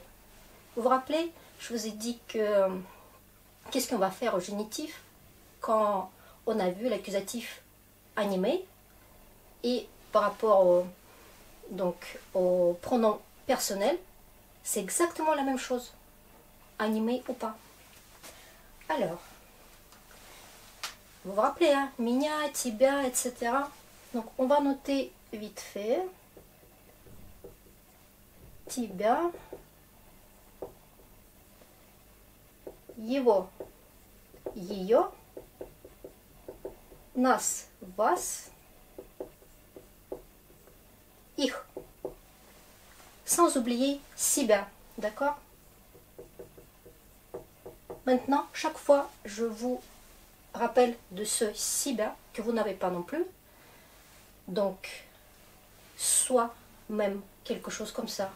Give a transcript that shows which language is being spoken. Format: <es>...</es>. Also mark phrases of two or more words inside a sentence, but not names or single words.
<fr>Vous vous rappelez, je vous ai dit que qu'est-ce qu'on va faire au génitif quand on a vu l'accusatif animé et par rapport au pronom personnel, c'est exactement la même chose, animé ou pas. Alors, vous vous rappelez, hein,</fr> <ru>меня, тебя,</ru> <fr>etc. Donc, on va noter vite fait. Tibia,</fr> <ru>его, ее, нас, вас, их.</ru> <fr>Sans oublier себя, d'accord? Maintenant, chaque fois, je vous rappelle de ce себя que vous n'avez pas non plus. Donc, soit même quelque chose comme ça.</fr>